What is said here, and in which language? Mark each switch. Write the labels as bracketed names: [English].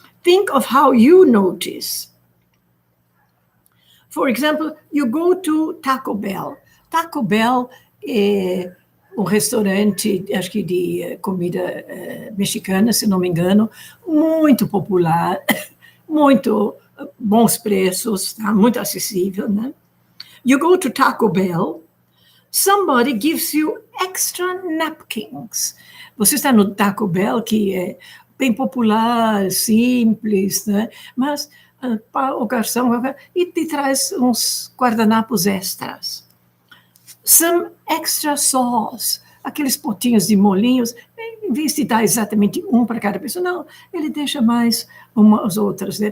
[English] Think of how you notice. For example, you go to Taco Bell. [Portuguese] Taco Bell é um restaurante, acho que de comida mexicana, se não me engano, muito popular, muito bons preços, tá? Muito acessível, né? [English] You go to Taco Bell, somebody gives you extra napkins. [Portuguese] Você está no Taco Bell, que é bem popular, simples, né? Mas o garçom e te traz uns guardanapos extras. [English] Some extra sauce. [Portuguese] aqueles potinhos de molinhos, em vez de dar exatamente um para cada pessoa, não, ele deixa mais umas outras, né?